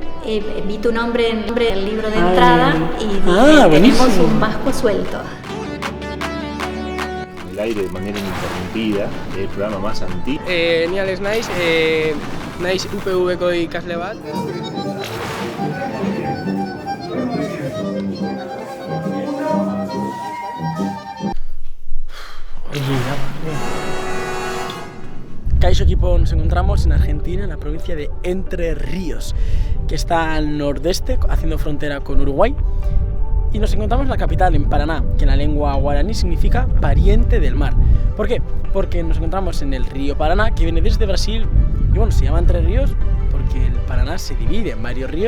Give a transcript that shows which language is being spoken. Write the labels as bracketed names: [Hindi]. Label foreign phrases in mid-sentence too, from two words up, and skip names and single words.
[Spanish] vi tu nombre en el libro de entrada y dije, tenemos un vasco suelto. El aire de manera ininterrumpida, el programa más antiguo. [Basque] Ni ales naiz UPV-ko ikasle bat. [Spanish] Kaixo equipo, nos encontramos en Argentina, en la provincia de Entre Ríos, que está al nordeste, haciendo frontera con Uruguay. Y nos encontramos en la capital, en Paraná, que en la lengua guaraní significa pariente del mar. ¿Por qué? Porque nos encontramos en el río Paraná, que viene desde Brasil, y bueno, se llama Entre Ríos porque el Paraná se divide en varios ríos.